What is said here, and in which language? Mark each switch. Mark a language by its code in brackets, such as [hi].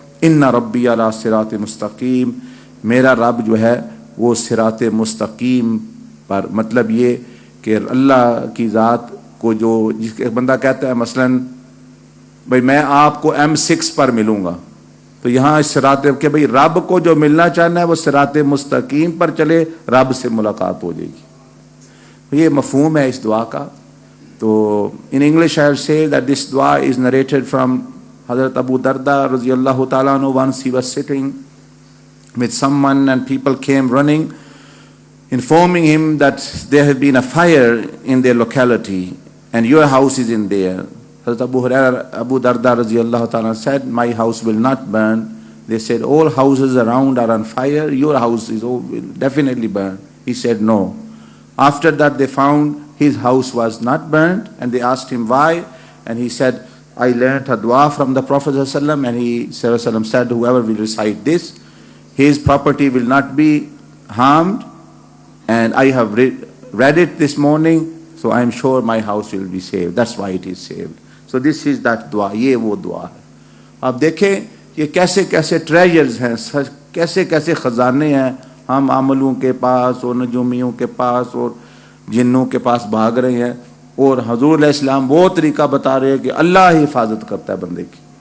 [ar] ان ربی علی صراط مستقیم، [ur] میرا رب جو ہے وہ صراط مستقیم پر، مطلب یہ کہ اللہ کی ذات کو جو، جس کے بندہ کہتا ہے مثلا بھئی میں آپ کو M6 پر ملوں گا، تو یہاں اس صراط کہ بھئی رب کو جو ملنا چاہنا ہے وہ صراط مستقیم پر چلے، رب سے ملاقات ہو جائے گی. یہ مفہوم ہے اس دعا کا. [en] تو in English I will say that this dua is narrated from Hazrat Abu Darda رضی اللہ تعالیٰ عنہ. Once he was sitting with someone and people came running, informing him that there had been a fire in their locality and your house is in there. Hazrat Abu Darda رضی اللہ تعالیٰ said, my house will not burn. They said, all houses around are on fire, your house will definitely burn. He said, no. After that they found his house was not burned, and they asked him why, and he said, I learned a dua from the Prophet ﷺ, and he ﷺ said, whoever will recite this, his property will not be harmed, and I have read it this morning, so I am sure my house will be saved. That's why it is saved. So this is that dua, [ur] یہ وہ دعا ہے. آپ دیکھیں یہ کیسے کیسے treasures ہیں، کیسے کیسے خزانے ہیں. ہم عملوں کے پاس اور نجومیوں کے پاس اور جنوں کے پاس بھاگ رہے ہیں، اور حضور علیہ السلام وہ طریقہ بتا رہے ہیں کہ اللہ ہی حفاظت کرتا ہے بندے کی.